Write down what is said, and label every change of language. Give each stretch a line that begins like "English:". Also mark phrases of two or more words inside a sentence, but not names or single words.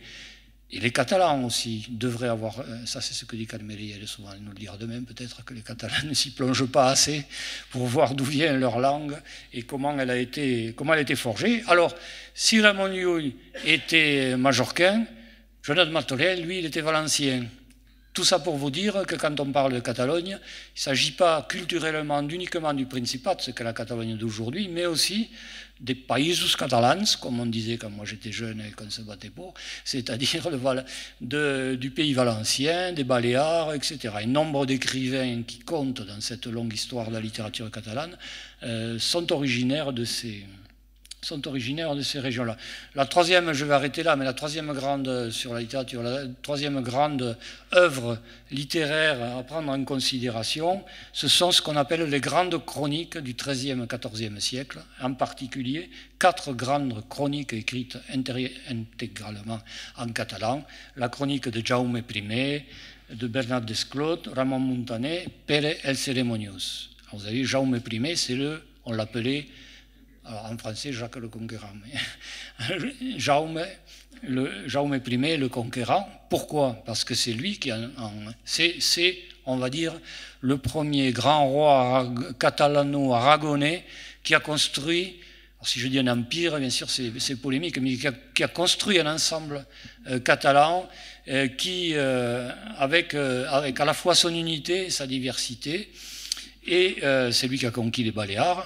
French: Et les Catalans aussi devraient avoir... Ça, c'est ce que dit Calmeri, elle est souvent nous le dire de même, peut-être que les Catalans ne s'y plongent pas assez pour voir d'où vient leur langue et comment elle a été forgée. Alors, si Ramon Llull était majorquin, Joanot Martorell, lui, il était valencien. Tout ça pour vous dire que quand on parle de Catalogne, il ne s'agit pas culturellement uniquement du Principat, ce qu'est la Catalogne d'aujourd'hui, mais aussi des
Catalan: països catalans,
French: comme on disait quand moi j'étais jeune et qu'on se battait pour, c'est-à-dire du pays valencien, des Baléares, etc. Et nombre d'écrivains qui comptent dans cette longue histoire de la littérature catalane sont originaires de ces régions-là. La troisième, je vais arrêter là, mais la troisième grande sur la littérature, la troisième grande œuvre littéraire à prendre en considération, ce sont ce qu'on appelle les grandes chroniques du XIIIe, XIVe siècle, en particulier 4 grandes chroniques écrites intégralement en catalan, la chronique de Jaume I, de Bernat Desclot, Ramon Muntaner, Pere el Ceremoniós. Vous avez Jaume I, on l'appelait... Alors, en français, Jacques le Conquérant. Jaume I, le Conquérant. Pourquoi? Parce que c'est lui qui c'est, on va dire, le premier grand roi catalano-aragonais qui a construit, alors si je dis un empire, bien sûr c'est polémique, mais qui a construit un ensemble catalan qui, avec à la fois son unité et sa diversité, et c'est lui qui a conquis les Baléares.